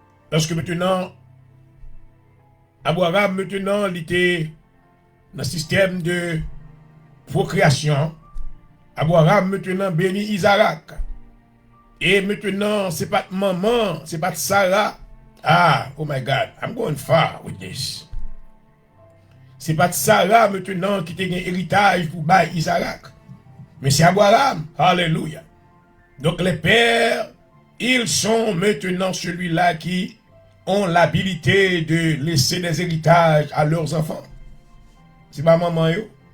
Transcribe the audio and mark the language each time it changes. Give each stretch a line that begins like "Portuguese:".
French: Parce que maintenant, Abraham maintenant, il était dans le système de procréation. Abraham maintenant béni Isaac. Et maintenant, c'est pas maman, c'est pas Sarah.
English: Ah, oh my God, I'm going far with this.
French: C'est pas Sarah maintenant qui a un héritage pour bailler Isaac. Mais c'est Abraham. Alléluia. Donc les pères, ils sont maintenant celui-là qui ont l'habilité de laisser des héritages à leurs enfants. C'est pas maman yo.